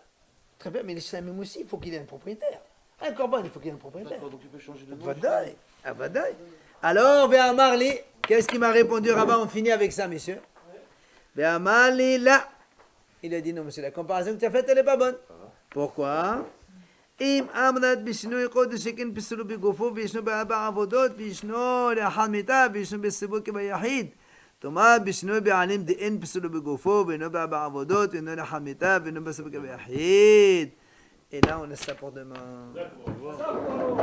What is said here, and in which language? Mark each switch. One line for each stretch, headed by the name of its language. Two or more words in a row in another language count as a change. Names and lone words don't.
French: très bien, mais les Shlamim aussi, il faut qu'il ait un propriétaire. Un Korban, il faut qu'il ait un propriétaire. D'accord, donc tu peux changer de nom. Vadaï, ah, vadaï. Alors, vers Marli, qu'est-ce qu'il m'a répondu, Rabat? On finit avec ça, messieurs. Vers Marli, là. Il a dit non, monsieur, la comparaison que tu as faite, elle n'est pas bonne. Pourquoi?
Hebrew: אם עמדת בשינוי קודש שכן פסלו בגופו וישנו בארבע עבודות וישנו לאחר מיתה וישנו בסיבוב כביחיד. תאמר בשינוי בעלים דאין פסלו בגופו ואינו בארבע עבודות ואינו לאחר מיתה ואינו בסיבוב כביחיד.
French: Et là, on laisse ça pour demain. D'accord.